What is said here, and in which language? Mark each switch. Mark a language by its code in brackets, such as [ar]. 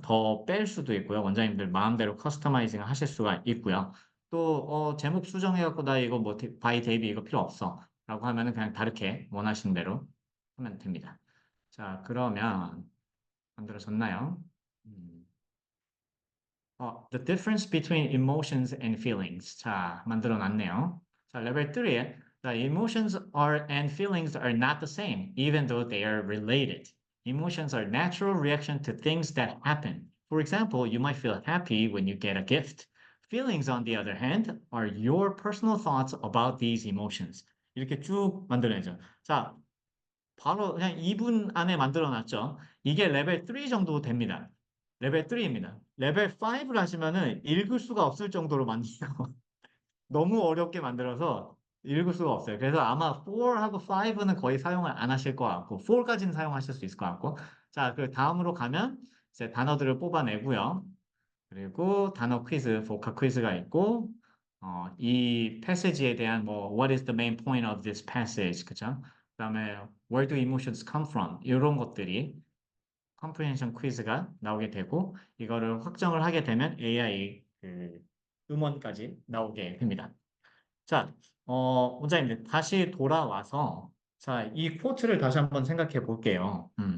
[ko] 더 뺄 수도 있고요. 원장님들 마음대로 커스터마이징 하실 수가 있고요. 또 제목 수정해갖고 나 이거 뭐 바이 데이비 이거 필요 없어 라고 하면은 그냥 다르게 원하시는 대로 하면 됩니다. 자, 그러면 만들어졌나요? [en] The difference between emotions and feelings. [ko] 자, 만들어 놨네요. 자, 레벨 3에 [en] The emotions and feelings are not the same, even though they are related. Emotions are natural reaction to things that happen. For example, you might feel happy when you get a gift. Feelings, on the other hand, are your personal thoughts about these emotions. [ko] 이렇게 쭉 만들어내죠. 자, 바로 그냥 2분 안에 만들어 놨죠. 이게 레벨 3 정도 됩니다. 레벨 3입니다. 레벨 5를 하시면은 읽을 수가 없을 정도로 만들고 너무 어렵게 만들어서 읽을 수가 없어요. 그래서 아마 4하고 5는 거의 사용을 안 하실 것 같고 4까지는 사용하실 수 있을 것 같고 자, 그 다음으로 가면 이제 단어들을 뽑아내고요. 그리고 단어 퀴즈, 보카 퀴즈가 있고 이 패시지에 대한 뭐 [en] What is the main point of this passage? [ko] 그죠? 그다음에 [en] Where do emotions come from? [ko] 이런 것들이 컴프리헨션 퀴즈가 나오게 되고 이거를 확정을 하게 되면 AI 음원까지 나오게 됩니다. 자, 원장님들 다시 돌아와서 자, 이 코트를 다시 한번 생각해 볼게요.